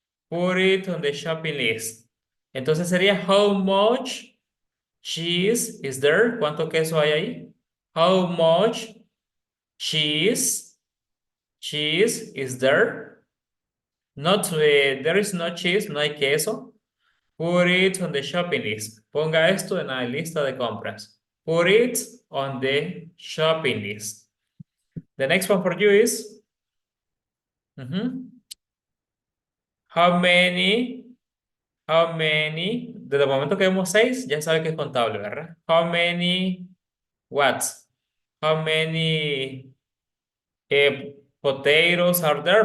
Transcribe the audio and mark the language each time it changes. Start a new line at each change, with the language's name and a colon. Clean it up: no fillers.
English: Put it on the shopping list.
Spanish: Entonces sería,
English: how much cheese is there?
Spanish: ¿Cuánto queso hay ahí?
English: How much cheese is there? Not, there is no cheese,
Spanish: no hay queso.
English: Put it on the shopping list.
Spanish: Ponga esto en la lista de compras.
English: Put it on the shopping list. The next one for you is how many,
Spanish: desde el momento que vemos 6, ya sabe que es contable, ¿verdad?
English: How many, what? How many potatoes are there?